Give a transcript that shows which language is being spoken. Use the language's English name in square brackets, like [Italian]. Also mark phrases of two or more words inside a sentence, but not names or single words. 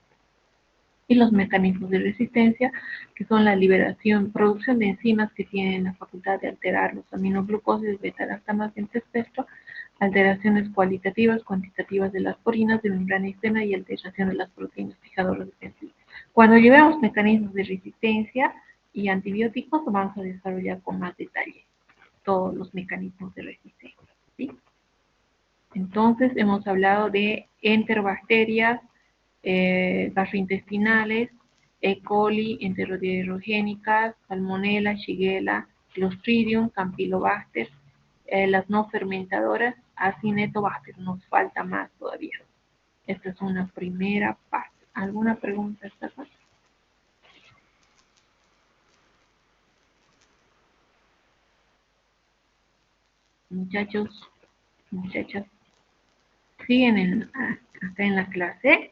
[Spanish] Y los mecanismos de resistencia, que son la producción de enzimas que tienen la facultad de alterar los aminoglucósidos, beta-lactamasa en espectro, alteraciones cualitativas, cuantitativas de las porinas de membrana externa y alteración de las proteínas fijadoras de penicilina. Cuando llevemos mecanismos de resistencia y antibióticos, vamos a desarrollar con más detalle todos los mecanismos de resistencia, ¿sí? Entonces, hemos hablado de enterobacterias, gastrointestinales, E. coli, enterodierogénicas, salmonella, shigella, clostridium, campylobacter, las no fermentadoras, acinetobacter. Nos falta más todavía. Esta es una primera parte. ¿Alguna pregunta esta parte? Muchachos, muchachas, ¿siguen acá en la clase?